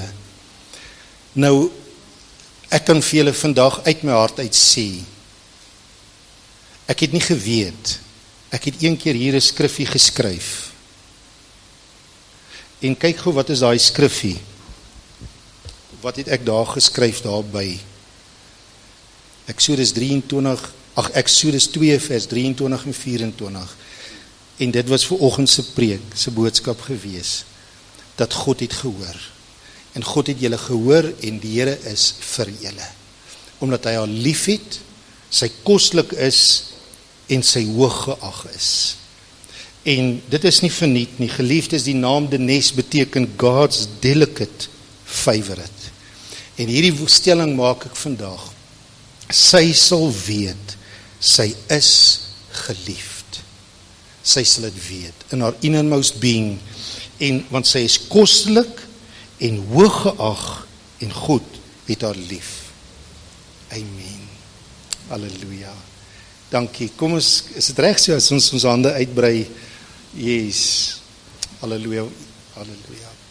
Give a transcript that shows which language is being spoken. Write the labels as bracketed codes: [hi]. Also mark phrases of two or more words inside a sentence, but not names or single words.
[af] Nou, ek kan vir julle vandag uit my hart uit sê, ek het nie geweet, ek het een keer hier 'n skrifgie geskryf, en kyk gou wat is daai skrifgie, wat het ek daar geskryf daarby, Eksodus 2 vers 23 en 24, En dit was vanoggend se preek, se boodskap gewees, dat God het gehoor. En God het julle gehoor en die Here is vir julle. Omdat hy haar lief het, sy koslik is en sy hoog geag is. En dit is nie verniet nie. Geliefdes, die naam Denise beteken [en] God's delicate favorite. [af] En hierdie stelling maak ek vandag. Sy sal weet, sy is geliefd. Sy sal dit weet, in haar [en] innermost being, [af] en want sy is kostelik en hoog geag en God het haar lief. Amen. Halleluja. Dankie. Kom ons, is dit reg so as ons hande uitbrei? Yes. Halleluja. Halleluja.